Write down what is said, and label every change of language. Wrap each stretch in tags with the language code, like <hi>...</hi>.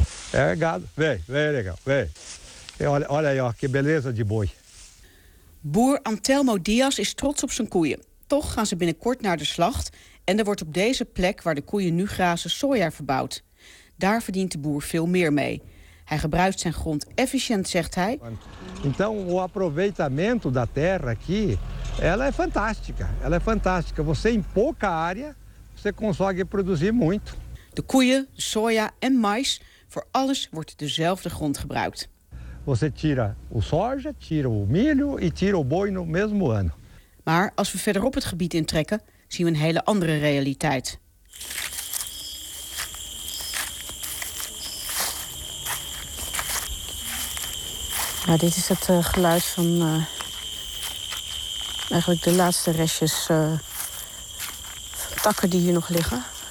<pt>É, gado. Vem, legal. Vem. Olha aí, ó, que beleza de boi.</pt> <nl>Boer Antelmo Dias is trots op zijn koeien. Toch gaan ze binnenkort naar de slacht en er wordt op deze plek waar de koeien nu grazen soja verbouwd. Daar verdient de boer veel meer mee. Hij gebruikt zijn grond efficiënt, zegt hij.</nl> <pt>Então o aproveitamento da terra aqui, ela é fantástica. Ela é fantástica. Você em pouca área você consegue produzir muito.</pt> <nl>De koeien, soja en mais, voor alles wordt dezelfde grond gebruikt.</nl> <pt>Você tira o soja, tira o milho e tira o boi no mesmo ano.</pt> <nl>Maar als we verderop het gebied intrekken, zien we een hele andere realiteit. Ja, dit is het geluid van eigenlijk de laatste restjes takken die hier nog liggen.</nl>